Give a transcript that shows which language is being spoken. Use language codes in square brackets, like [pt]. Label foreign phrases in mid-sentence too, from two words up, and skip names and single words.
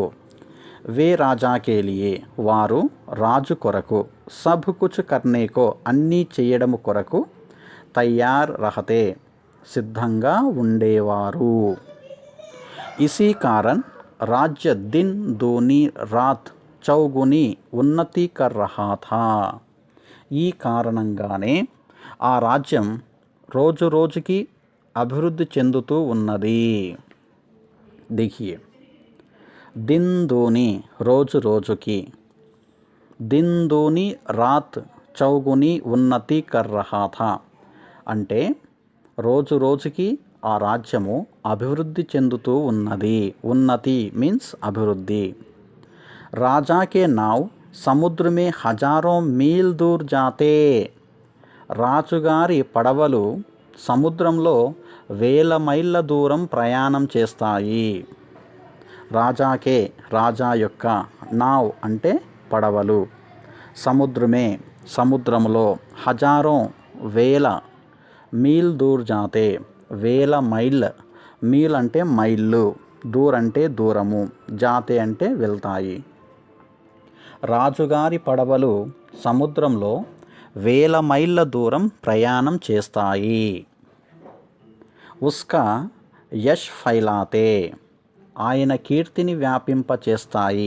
[hi] वे राजा के लिए [te] వారు రాజు కొరకు, [hi] सब कुछ करने को [te] అన్నీ చేయడము కొరకు, [hi] तैयार रहते [te] సిద్ధంగా ఉండేవారు. [hi] इसी कारण राज्य दिन दूनी रात चौगुनी उन्नति कर रहा था. [te] ఈ కారణంగానే ఆ రాజ్యం రోజు రోజుకి అభివృద్ధి చెందుతూ ఉన్నది. [hi] देखिए, दिन दूनी [te] రోజు రోజుకి, [hi] दिन दूनी रात चौगुनी उन्नति कर रहा था [te] అంటే రోజు రోజుకి ఆ రాజ్యము అభివృద్ధి చెందుతూ ఉన్నది. ఉన్నతి మీన్స్ అభివృద్ధి. [hi] राजा के नाव समुद्र में हज़ारों मील दूर जाते, [te] రాజుగారి పడవలు సముద్రంలో వేల మైళ్ళ దూరం ప్రయాణం చేస్తాయి. రాజాకే రాజా యొక్క, నావ్ అంటే పడవలు, సముద్రమే సముద్రంలో, హజారో వేల, [hi] मील दूर जाते [te] వేల మైళ్ళ, మీల్ అంటే మైళ్ళు, దూర్ అంటే దూరము, జాతే అంటే వెళ్తాయి. రాజుగారి పడవలు సముద్రంలో వేల మైళ్ళ దూరం ప్రయాణం చేస్తాయి. [hi] उसका यश फैलाते [te] ఆయన కీర్తిని వ్యాపింపచేస్తాయి.